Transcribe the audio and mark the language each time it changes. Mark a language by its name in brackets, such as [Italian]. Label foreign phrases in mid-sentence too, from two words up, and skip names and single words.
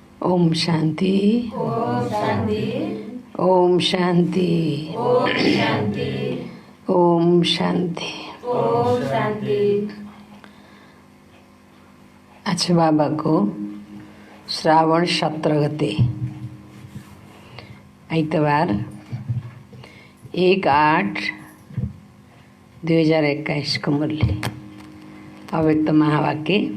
[Sanskrit] ओम शांति। ओम शांति। ओम शांति। ओम शांति। ओम शांति। ओम शांति। [Nepali] आज बाबा को श्रावण 17 गते आइतबार 1/8/2021 को मुरली अव्यक्त महावाक्य।